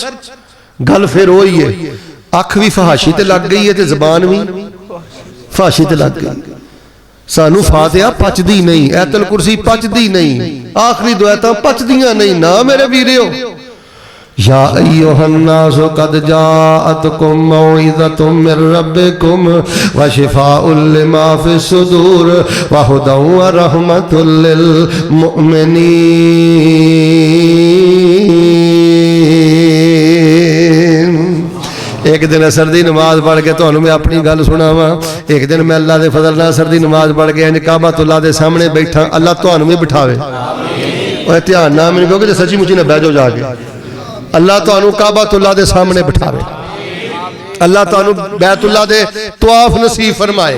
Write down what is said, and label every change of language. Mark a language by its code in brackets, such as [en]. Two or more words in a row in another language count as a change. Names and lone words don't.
[pa] گل فیر اوہی ہے، اکھ بھی فحاشی تے لگ گئی ہے تے زبان بھی فحاشی تے لگ گئی. سانوں فاتحہ پچدی نہیں، آیت الکرسی پچدی نہیں، آخری دعاتاں پچدیاں نہیں نا میرے ویریو. [ar] يا أيها الناس قد جاءتكم موعظة من ربكم وشفاء لما في الصدور وهدى ورحمة للمؤمنين. [pa] ایک دن عصر دی نماز پڑھ کے تہانوں میں اپنی گل سناواں. ایک دن میں اللہ دے فضل نال عصر دی نماز پڑھ کے انج کعبۃ اللہ دے سامنے بیٹھا، اللہ تہانوں بھی بٹھاوے. اور دھیان نا مینوں کہو کہ سچی مچی نا بہہ جاؤ جاکے، اللہ تہانوں کعبۃ اللہ دے سامنے بٹھاوے، اللہ تہانوں بیت اللہ دے طواف نصیب فرمائے.